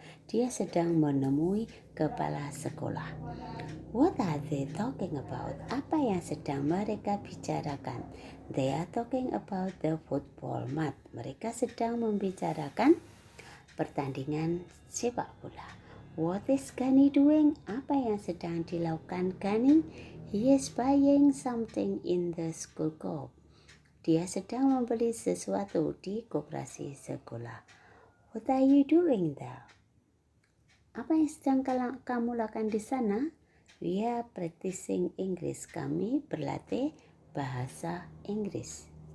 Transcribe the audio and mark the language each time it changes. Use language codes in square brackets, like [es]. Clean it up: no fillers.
[id] Dia sedang menemui kepala sekolah. [en] What are they talking about? [id] Apa yang sedang mereka bicarakan? [en] They are talking about the football match. [id] Mereka sedang membicarakan pertandingan sepak bola. [en] What is Gani doing? [id] Apa yang sedang dilakukan Gani? [en] He is buying something in the school co-op. [id] Dia sedang membeli sesuatu di koperasi sekolah. [en] What are you doing there? [id] Apa yang sedang kamu lakukan di sana? [en] We are practicing English. [id] Kami berlatih bahasa Inggris.